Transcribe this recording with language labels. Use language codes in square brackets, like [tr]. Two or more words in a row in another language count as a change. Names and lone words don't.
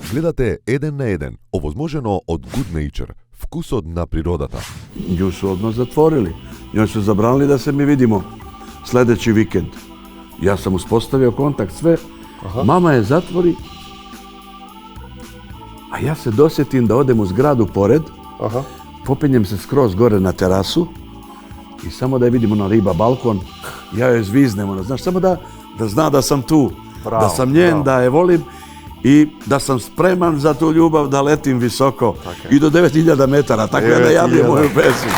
[mk] Гледате Еден на еден, овозможено од Good Nature, вкусот на природата. [sr] Nju su odmah zatvorili. Njoj su zabranili da se mi vidimo sljedeći vikend. Ja sam uspostavio kontakt, sve. Mama je zatvori, a ja se dosjetim da odem u zgradu pored, popinjem se skroz gore na terasu i samo da je vidim ona riba, balkon, ja joj zviznem, ono, znaš, samo da zna da sam tu, da sam njen, da je volim i da sam spreman za tu ljubav, da letim visoko i do 9000 metara, tako da javljam moju pesmu.